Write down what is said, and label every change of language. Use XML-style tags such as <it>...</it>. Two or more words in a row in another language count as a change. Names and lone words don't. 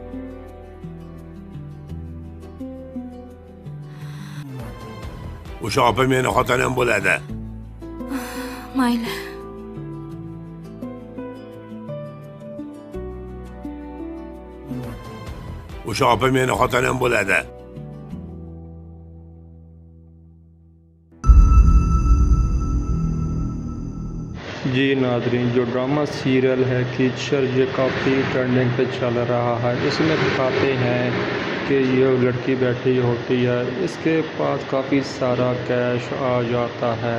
<uz>O'sha opa meni xotinim bo'ladi. Mayli. O'sha opa meni xotinim bo'ladi.</uz> <hi>जी नाज़रीन, जो</hi> <en>drama serial</en> <hi>है कीचड़ ये काफ़ी ट्रेंडिंग पे चल रहा है। इसमें दिखाते हैं कि ये लड़की बैठी होती है, इसके पास काफ़ी सारा कैश आ जाता है।</hi>